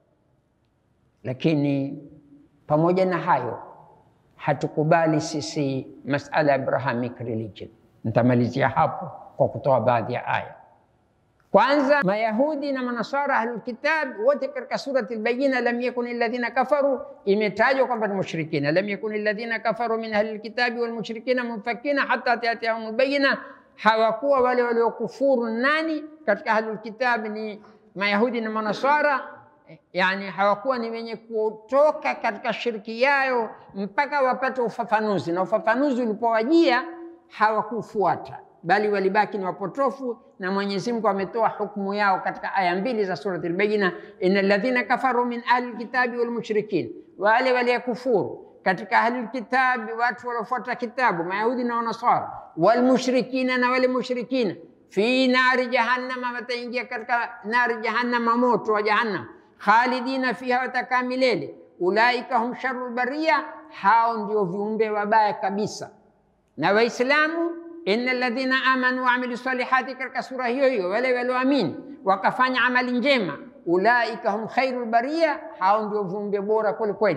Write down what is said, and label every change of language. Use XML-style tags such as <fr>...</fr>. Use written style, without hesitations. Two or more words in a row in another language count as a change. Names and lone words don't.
<sw>Lakini pamoja na hayo hatukubali sisi masala ya</sw> <en>Abrahamic religion.</en> <sw>Nitamalizia hapo kwa kutoa baadhi ya aya. Kwanza, Mayahudi na Manasara</sw> <ar>أهل الكتاب</ar> <sw>wote katika surati al-Bayyina,</sw> <ar>لم يكن الذين كفروا,</ar> <sw>imetajwa kwamba ni mushrikina.</sw> <ar>لم يكن الذين كفروا من أهل الكتاب والمشركين منفكين حتى تأتيهم البينة.</ar> <sw>Hawakuwa wale waliokufuru nani katika</sw> <ar>أهل الكتاب</ar> <sw>ni Mayahudi na Manasara, yani hawakuwa ni wenye kutoka katika shirki yao mpaka wapate ufafanuzi, na ufafanuzi ulipowajia hawakufuata, bali walibaki ni wapotofu. Na Mwenyezi Mungu ametoa hukumu yao katika aya 2 za surati al-Bayyina,</sw> <ar>إن الذين كفروا من أهل الكتاب والمشركين,</ar> <sw>wale waliyekufuru katika</sw> <ar>أهل الكتاب,</ar> <sw>watu waliofuata kitabu, Mayahudi na Wanasara,</sw> <ar>والمشركين,</ar> <sw>na wale mushrikina,</sw> <ar>في نار جهنم,</ar> <sw>wataingia katika</sw> <ar>نار جهنم,</ar> <sw>moto wa jahannam,</sw> <ar>خالدين فيها,</ar> <sw>watakaa milele.</sw> <ar>أولئك هم شر البرية,</ar> <sw>hao ndio viumbe wabaya kabisa. Na Waislamu,</sw> <ar>إن الذين آمنوا وعملوا الصالحات,</ar> <sw>katika sura hiyo hiyo, wale walioamini wakafanya amali njema,</sw> <ar>أولئك هم خير البرية,</ar> <sw>hao ndio viumbe bora kweli kweli.</sw>